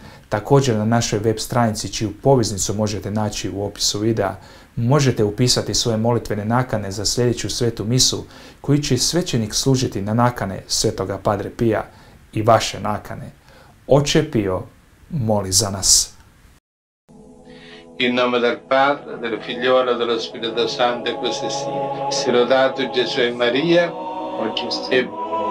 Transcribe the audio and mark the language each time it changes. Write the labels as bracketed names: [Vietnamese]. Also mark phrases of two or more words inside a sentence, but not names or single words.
[Croatian] Također na našoj web stranici, čiju poveznicu možete naći u opisu videa, možete upisati svoje molitvene nakane za sljedeću svetu misu koju će svećenik služiti na nakane svetoga Padre Pija i vaše nakane. Oče Pio, moli za nas. [Italian] In nome del Padre, del Figliolo e dello Spirito Santo, così sia. Sia lodato Gesù e Maria, oggi e